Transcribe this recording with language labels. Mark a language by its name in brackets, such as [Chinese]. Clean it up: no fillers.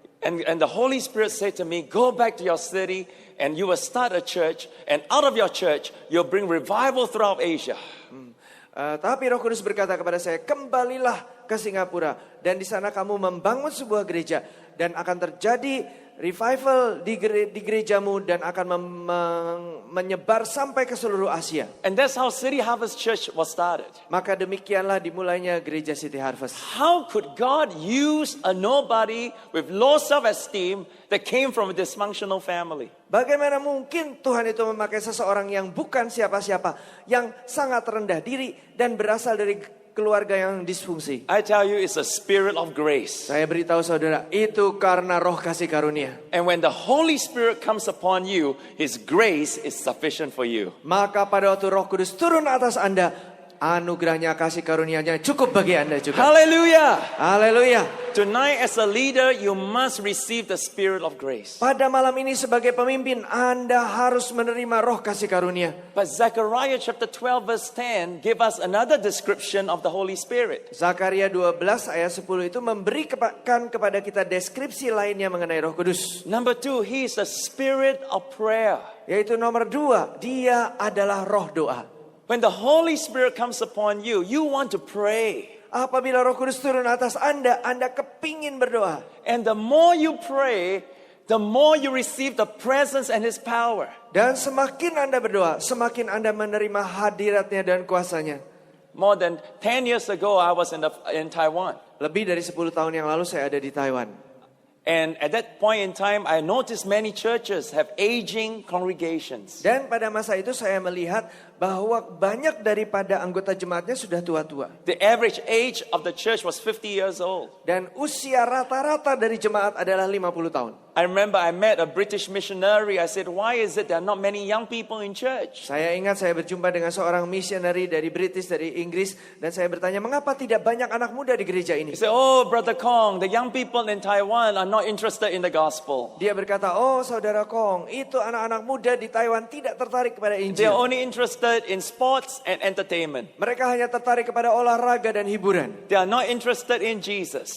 [English] And the Holy Spirit said to me, go back to your city and you will start a church. And out of your church, you'll bring revival throughout Asia. [Indonesian] Tapi Roh Kudus berkata kepada saya, kembalilah ke Singapura. Dan di sana kamu membangun sebuah gereja. Dan akan terjadi revival di gerejamu dan akan menyebar sampai ke seluruh Asia. [English] And that's how City Harvest Church was started. [Indonesian] Maka demikianlah dimulainya gereja City Harvest. [English] How could God use a nobody with low self-esteem that came from a dysfunctional family? [Indonesian] Bagaimana mungkin Tuhan itu memakai seseorang yang bukan siapa-siapa, yang sangat rendah diri dan berasal dari keluarga yang disfungsi? [English] I tell you, it's a spirit of grace. [Indonesian] Saya beritahu saudara, itu karena roh kasih karunia. [English] And when the Holy Spirit comes upon you, His grace is sufficient for you. [Indonesian] Maka pada waktu Roh Kudus turun atas Anda, anugerahnya kasih karunia-Nya cukup bagi Anda juga. [English] Hallelujah! [Indonesian] Haleluya. [English] Tonight as a leader, you must receive the spirit of grace. [Indonesian] Pada malam ini sebagai pemimpin, Anda harus menerima roh kasih karunia. [English] But Zechariah chapter 12 verse 10 give us another description of the Holy Spirit. [Indonesian] Zakaria 12 ayat 10 itu memberikan kepada kita deskripsi lainnya mengenai Roh Kudus. [English] Number 2, He is the spirit of prayer. [Indonesian] Yaitu nomor 2, Dia adalah roh doa. [English] When the Holy Spirit comes upon you, you want to pray. [Indonesian] Apabila Roh Kudus turun atas Anda kepingin berdoa. [English] And the more you pray, the more you receive the presence and His power. [Indonesian] Dan semakin Anda berdoa, semakin Anda menerima hadiratnya dan kuasanya. [English] More than 10 years ago, I was in Taiwan. [Indonesian] Lebih dari 10 tahun yang lalu saya ada di Taiwan. [English] And at that point in time, I noticed many churches have aging congregations. [Indonesian] Dan pada masa itu saya melihat bahwa banyak daripada anggota jemaatnya sudah tua-tua. [English] The average age of the church was 50 years old. [Indonesian] Dan usia rata-rata dari jemaat adalah 50 tahun. [English] I remember I met a British missionary. I said, why is it there are not many young people in church? [Indonesian] Saya ingat saya berjumpa dengan seorang missionary dari British, dari Inggris. Dan saya bertanya, mengapa tidak banyak anak muda di gereja ini? [English] He said, oh, Brother Kong, the young people in Taiwan are not interested in the gospel. [Indonesian] Dia berkata, oh Saudara Kong, itu anak-anak muda di Taiwan tidak tertarik kepada [English] They [Indonesian] Injil. [English] are only interested in sports and entertainment. [Indonesian] Mereka hanya tertarik kepada olahraga dan hiburan. [English] They are not interested in Jesus.